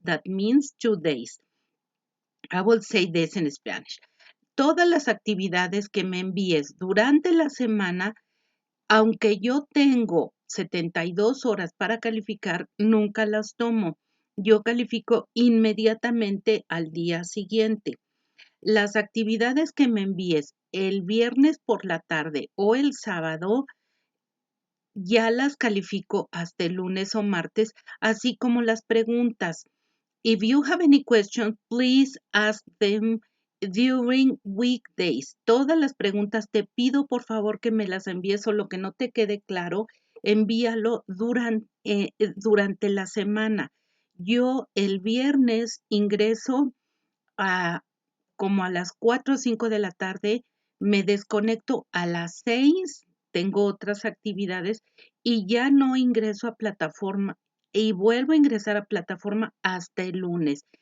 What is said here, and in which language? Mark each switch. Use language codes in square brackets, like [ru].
[en] That means 2 days. I will say this in Spanish. [es] Todas las actividades que me envíes durante la semana, aunque yo tengo 72 horas para calificar, nunca las tomo. Yo califico inmediatamente al día siguiente. Las actividades que me envíes el viernes por la tarde o el sábado, ya las califico hasta el lunes o martes, así como las preguntas. [en] If you have any questions, please ask them during weekdays. [es] Todas las preguntas te pido por favor que me las envíes, o lo que no te quede claro, envíalo durante la semana. Yo el viernes ingreso a como a las 4 o 5 de la tarde, me desconecto a las 6, tengo otras actividades y ya no ingreso a plataforma y vuelvo a ingresar a plataforma hasta el lunes.